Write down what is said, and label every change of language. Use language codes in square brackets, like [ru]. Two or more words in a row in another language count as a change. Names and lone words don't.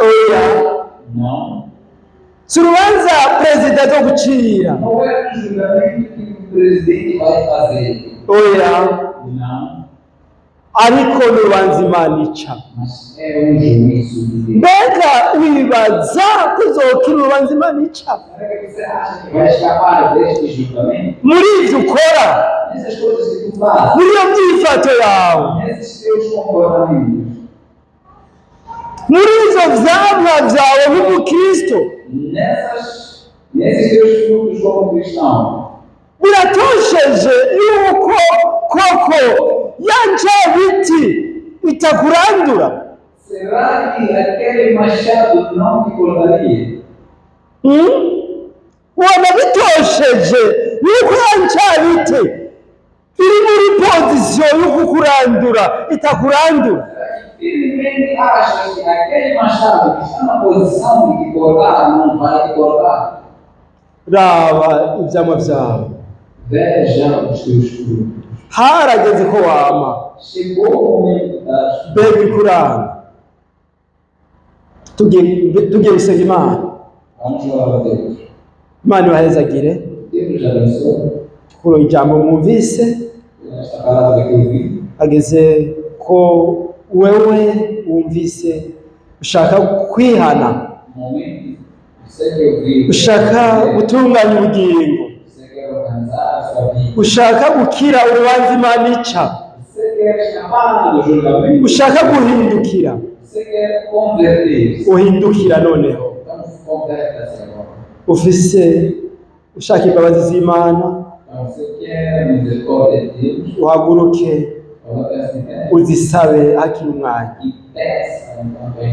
[rn] Oya. [pt] Não. [rn] Si urubanza perezida zo gucira? [pt] Não é um julgamento que o presidente vai fazer. [rn] Oya. [pt] Não. [rn] ariko n'urubanza Imana ica. [pt] mas é juízo de Deus. [rn] Mbega wibaza kuzokira urubanza Imana ica [pt] Será que você acha que vai escapar deste julgamento? [rn] muri ivyo ukora, [pt] Nessas coisas que tu faz, [rn] muri iyo myifato yawe, [pt] nesses teus comportamentos, [rn] muri ivyo vyamwa vyawe nk'umukristo, [pt] nesses teus frutos como cristão, [rn] biratosheje yuko koko yanje biti bitakurandura? [pt] será que aquele machado não te cortaria? [rn] Waba bitosheje yuko yanje biti iri muri pozisiyo yo kukurandura itakurandura? [pt] Firmemente achas que aquele machado que está na posição de te cortar não vai te cortar? [rn] Raba ivyamwa vyawe. [pt] Veja os teus frutos. [rn] Harageze ko wama, [pt] Chegou o momento das [rn] mbega ikuranga. Tugiye gusenga Imana. [pt] Vamos orar a Deus. [rn] Imana ibahezagire [pt] Deus abençoe [rn] kuri ijambo mwumvise. [pt] esta palavra que eu vi. [rn] Ageze ko wewe wumvise ushaka kwihana, [pt] Momento, você que eu vi. [rn] ushaka gutunganya ubugingo, [pt] Você quer organizar a sua vida. [rn] ushaka gukira urubanza Imana ica, [pt] Você quer escapar do julgamento. [rn] ushaka guhindukira, [pt] Você quer converter-se. [rn] uhindukira noneho. [pt] Então converta-se agora. [rn] Ufise ushaka imbabazi z'Imana, [pt] Então você quer a misericórdia de Deus. [rn] uhaguruke [pt] Coloque-se em pé [rn] uzisabe hakiri umwanya. [pt] e peça enquanto ainda